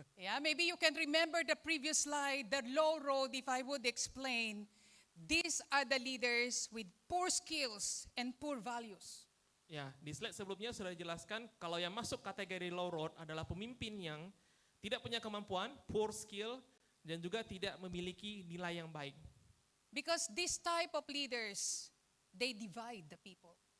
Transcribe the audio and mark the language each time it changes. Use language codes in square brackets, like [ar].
[en] Yeah, maybe you can remember the previous slide, the low road, if I would explain. These are the leaders with poor skills and poor values. [id] Ya, di slide sebelumnya sudah dijelaskan kalau yang masuk kategori low road adalah pemimpin yang tidak punya kemampuan, poor skill, dan juga tidak memiliki nilai yang baik. [en] Because this type of leaders, they divide the people.